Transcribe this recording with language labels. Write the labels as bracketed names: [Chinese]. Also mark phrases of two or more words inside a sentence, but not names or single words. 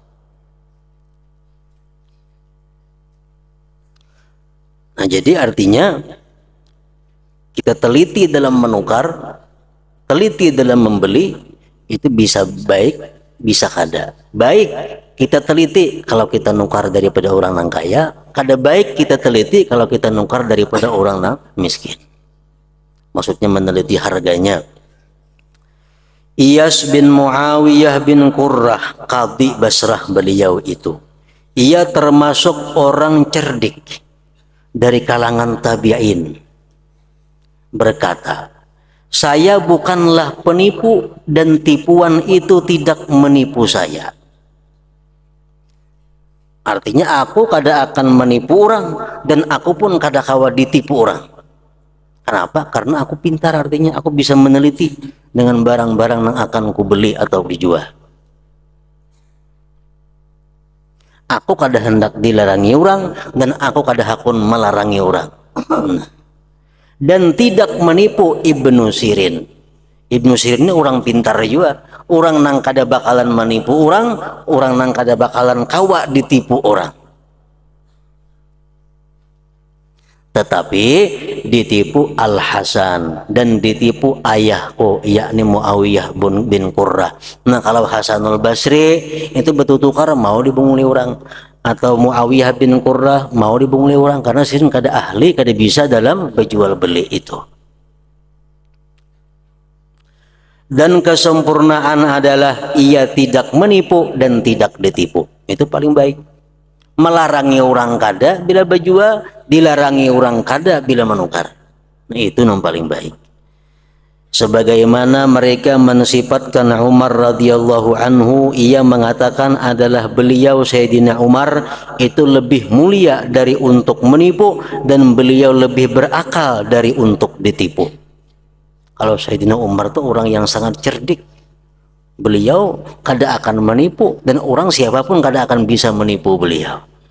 [Banjar] Nah, jadi artinya kita teliti dalam menukar, teliti dalam membeli, itu bisa baik, bisa kada. Baik kita teliti kalau kita nukar daripada orang nang kaya, kada baik kita teliti kalau kita nukar daripada orang nang miskin. Maksudnya meneliti harganya. Iyas bin Muawiyah bin Qurrah, [Indonesian] Qadhi Basrah beliau itu, ia termasuk orang cerdik dari kalangan tabi'in, berkata, saya bukanlah penipu dan tipuan itu tidak menipu saya. [Banjar] Artinya aku kada akan menipu orang dan aku pun kada kawa ditipu orang. Kenapa? Karena aku pintar, artinya aku bisa meneliti dengan barang-barang yang akan ku beli atau dijual. Aku kada hendak dilarangi orang dan aku kada hakun melarangi orang. [Indonesian] Dan tidak menipu Ibnu Sirin. [Banjar] Ibnu Sirin ini orang pintar juga. Orang nang kada bakalan menipu orang nang kada bakalan kawa ditipu orang. [Indonesian] Tetapi ditipu Al-Hasan dan ditipu ayahku, yakni Muawiyah bin Qurrah. [Banjar] Nah, kalau Hasanul Basri itu bertukar mau dibunguli orang, atau Muawiyah bin Qurrah mau dibunguli orang, karena sirin kada ahli, kada bisa dalam berjual beli itu. [Indonesian] Dan kesempurnaan adalah ia tidak menipu dan tidak ditipu. [Banjar] Itu paling baik. Melarangi orang kada bila berjual, dilarangi orang kada bila menukar. Nah, itu yang paling baik. [Indonesian] Sebagaimana mereka mensifatkan Umar [Arabic] رضي الله عنه, [Indonesian] ia mengatakan adalah beliau Sayyidina Umar itu lebih mulia dari untuk menipu dan beliau lebih berakal dari untuk ditipu. [Banjar] Kalau Sayyidina Umar itu orang yang sangat cerdik. Beliau kada akan menipu dan orang siapapun kada akan bisa menipu beliau.